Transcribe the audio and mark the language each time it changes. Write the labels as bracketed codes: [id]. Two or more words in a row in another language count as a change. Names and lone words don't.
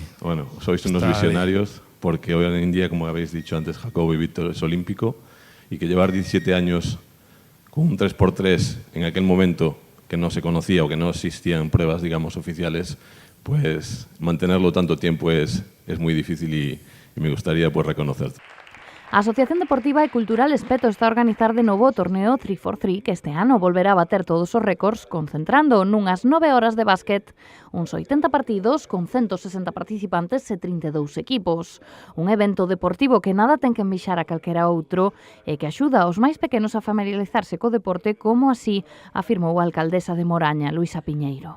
[es] Bueno, sois unos visionarios porque hoy en día, como habéis dicho antes, Jacobo y Víctor es olímpico y que llevar 17 años con un 3x3 en aquel momento que no se conocía o que no existían pruebas, digamos, oficiales, pues mantenerlo tanto tiempo es muy difícil y me gustaría pues reconocerte. [gl] A Asociación Deportiva e Cultural Espeto está a organizar de novo o torneo 3x3 que este ano volverá a bater todos os récords concentrando nunhas 9 horas de básquet uns 80 partidos con 160 participantes e 32 equipos. Un evento deportivo que nada ten que envixar a calquera outro e que axuda aos máis pequenos a familiarizarse co deporte, como así afirmou a alcaldesa de Moraña, Luisa Piñeiro.